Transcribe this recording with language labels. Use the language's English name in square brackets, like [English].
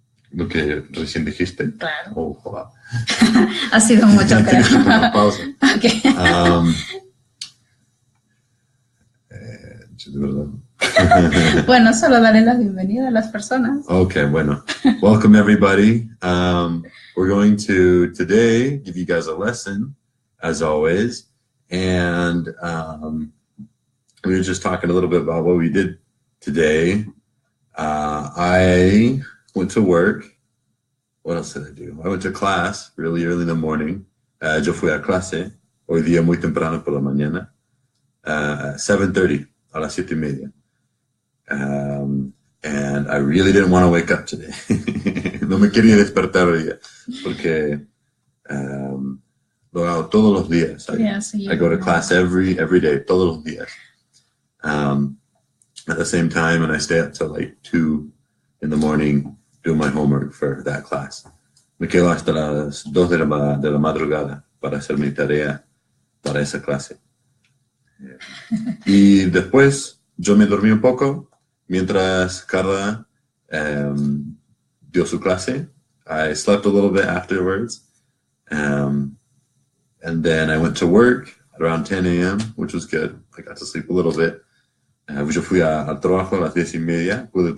[Spanish] Lo que recién dijiste. Claro. [English] Oh, wow. [Spanish] Ha sido mucho, creo. Tienes que poner una pausa. [English] Okay. [Spanish] De verdad. Bueno, solo daré la bienvenida a las personas. [English] Okay, bueno. Welcome, everybody. We're going to today give you guys a lesson, as always. And we were just talking a little bit about what we did today. I went to work. What else did I do? I went to class really early in the morning. [Spanish] Yo fui a clase hoy día muy temprano por la mañana. 7:30, a las 7:30. [English] And I really didn't want to wake up today. [Spanish] No me quería despertar hoy día porque lo hago todos los días. [English] I go to class every day, [Spanish] todos los días. [English] At the same time, and I stay up till like 2 in the morning doing my homework for that class. [Spanish] Me quedo hasta las 2 de la madrugada para hacer mi tarea para esa clase. Y después yo me dormí un poco mientras Carla dio su clase. [English] I slept a little bit afterwards. And then I went to work at around 10 a.m., which was good. I got to sleep a little bit. [Spanish] Yo fui al trabajo a las 10:30.